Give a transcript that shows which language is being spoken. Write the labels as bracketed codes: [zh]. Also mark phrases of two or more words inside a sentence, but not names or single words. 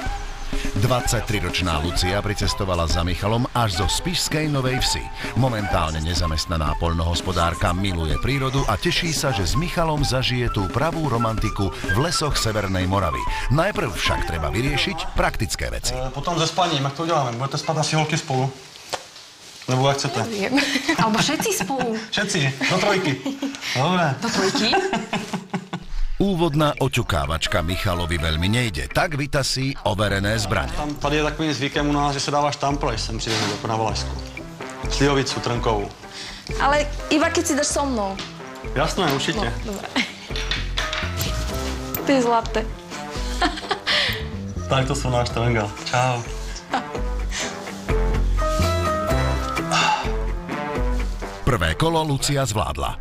[sk] 23-ročná Lucia pricestovala za Michalom až zo Spišskej Novej Vsi. Momentálne nezamestnaná poľnohospodárka miluje prírodu a teší sa, že s Michalom zažije tú pravú romantiku v lesoch Severnej Moravy. Najprv však treba vyriešiť praktické veci. [cs] Potom se spaním, jak to uděláme? Budete spát asi holky spolu? Nebo jak chcete? [sk] Neviem. Alebo všetci spolu. Všetci, do trojky. Dobre. Do trojky? Úvodná oťukávačka Michalovi veľmi nejde, tak vytasí overené zbraně. [cs] Tady je takovým zvykem u nás, že se dává štampl, až sem přijde jako na Valašsku. [sk] Slivovicu trnkovou. Ale iba keď si dáš so mnou. [cs] Jasné, určitě. [sk] No, dobre. Ty zlaté. [cs] Tak to jsou náš trengal. Čau. [sk] Prvé kolo Lucia zvládla.